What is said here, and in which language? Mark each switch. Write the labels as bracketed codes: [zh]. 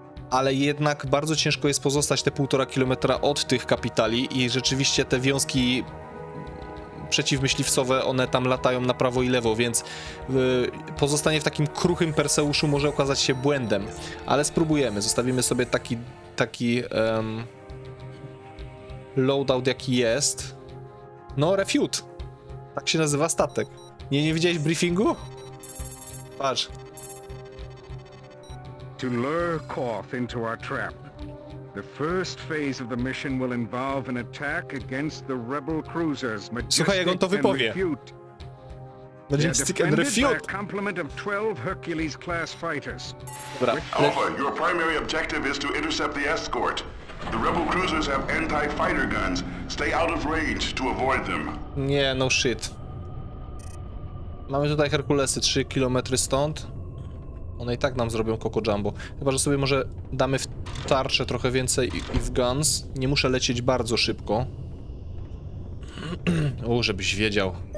[pl] Ale jednak bardzo ciężko jest pozostać te 1,5 kilometra od tych kapitali i rzeczywiście te wiązki przeciwmyśliwcowe, one tam latają na prawo i lewo, więc pozostanie w takim kruchym Perseuszu może okazać się błędem, ale spróbujemy, zostawimy sobie taki loadout jaki jest. No, Refute, tak się nazywa statek. Nie widziałeś briefingu? Patrz. [en] To lure Koth into our trap. The first phase of the mission will involve an attack against the rebel cruisers [pl] Słuchaj, jak on to wypowie. [en] Majestic and Refute. Complement of 12 Hercules-class fighters. [pl] Dobra. [en] Alpha, your primary objective is to intercept the escort. The rebel cruisers have anti-fighter guns. Stay out of range to avoid them. [pl] Nie, [en] no shit. [pl] Mamy tutaj Herkulesy 3 km stąd. One i tak nam zrobią Coco Jumbo. Chyba że sobie może damy w tarczę trochę więcej i w guns. Nie muszę lecieć bardzo szybko. Żebyś wiedział.